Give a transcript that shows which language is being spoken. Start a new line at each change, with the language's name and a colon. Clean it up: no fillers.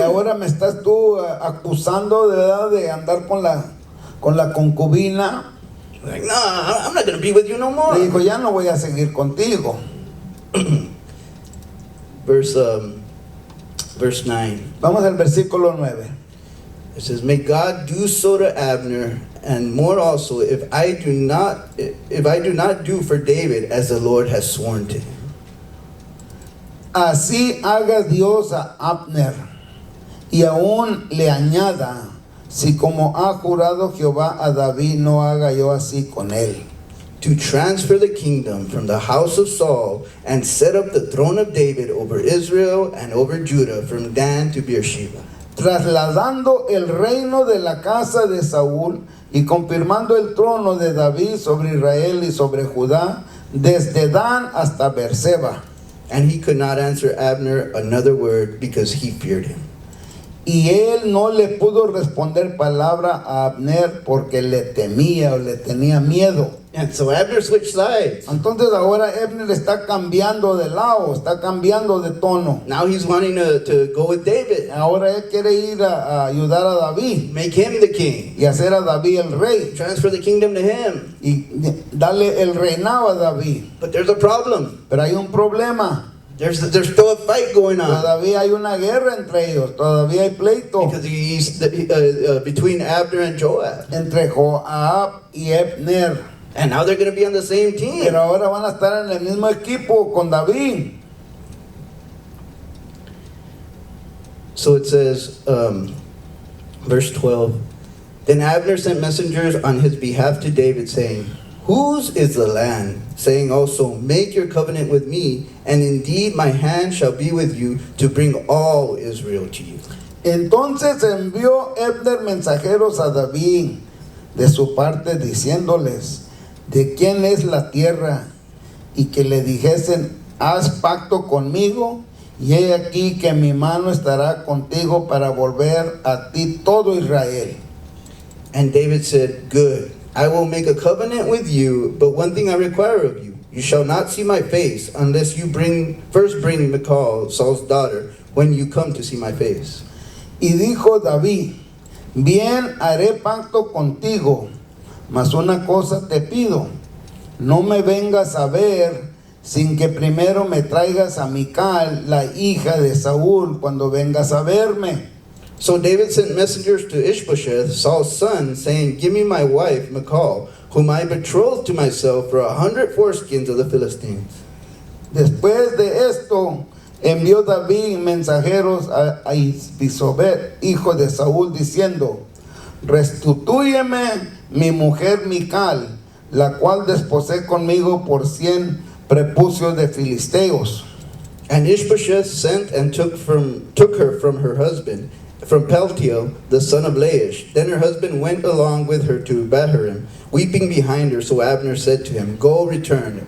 Spanish: ahora me estás tú acusando de verdad de andar con la concubina.
English: Like, no, I'm not going to be with you no more.
Spanish: Le dijo, ya no voy a seguir contigo.
English: Verse 9.
Spanish: Vamos al versículo 9.
English: It says, "May God do so to Abner, and more also, if I do not do for David as the Lord has sworn to him."
Spanish: Así haga Dios a Abner, y aún le añada, si como ha jurado Jehová a David, no haga yo así con él.
English: To transfer the kingdom from the house of Saul and set up the throne of David over Israel and over Judah from Dan to Beersheba.
Spanish: Trasladando el reino de la casa de Saúl y confirmando el trono de David sobre Israel y sobre Judá, desde Dan hasta Beerseba.
English: And he could not answer Abner another word because he feared him.
Spanish: Y él no le pudo responder palabra a Abner porque le temía o le tenía miedo.
English: And so Abner switched sides.
Spanish: Entonces ahora Abner está cambiando de lado, está cambiando de tono.
English: Now he's wanting to go with David,
Spanish: Ahora él quiere ir a ayudar a David
English: make him the king,
Spanish: y hacer a David el rey
English: transfer the kingdom to him.
Spanish: y darle el reinado a David.
English: But there's a problem.
Spanish: Pero hay un problema.
English: There's still a fight going on.
Spanish: Todavía hay una guerra entre ellos, todavía hay pleito
English: Because he's between Abner and Joab.
Spanish: entre Joab y Abner.
English: And now they're going to be on the same team.
Spanish: Pero ahora van a estar en el mismo equipo con David.
English: So it says, verse 12, "Then Abner sent messengers on his behalf to David, saying, Whose is the land? Saying also, Make your covenant with me, and indeed my hand shall be with you to bring all Israel to you."
Spanish: Entonces envió Abner mensajeros a David de su parte diciéndoles, ¿de quién es la tierra? Y que le dijesen, haz pacto conmigo, y he aquí que mi mano estará contigo para volver a ti todo Israel.
English: And David said, "Good, I will make a covenant with you, but one thing I require of you. You shall not see my face unless you first bring Michal, Saul's daughter, when you come to see my face."
Spanish: Y dijo David, bien haré pacto contigo, mas una cosa te pido, no me vengas a ver sin que primero me traigas a Mical, la hija de Saúl, cuando vengas a verme.
English: So David sent messengers to Ishbosheth, Saul's son, saying, "Give me my wife, Michal, whom I betrothed to myself for 100 foreskins of the Philistines."
Spanish: Después de esto, envió David mensajeros a Isbisobet, hijo de Saúl, diciendo, restitúyeme mi mujer Mical, la cual desposé conmigo por 100 prepucios de filisteos.
English: And Ishbosheth sent and took her from her husband, from Paltiel, the son of Laish. Then her husband went along with her to Bahurim, weeping behind her. So Abner said to him, "Go, return."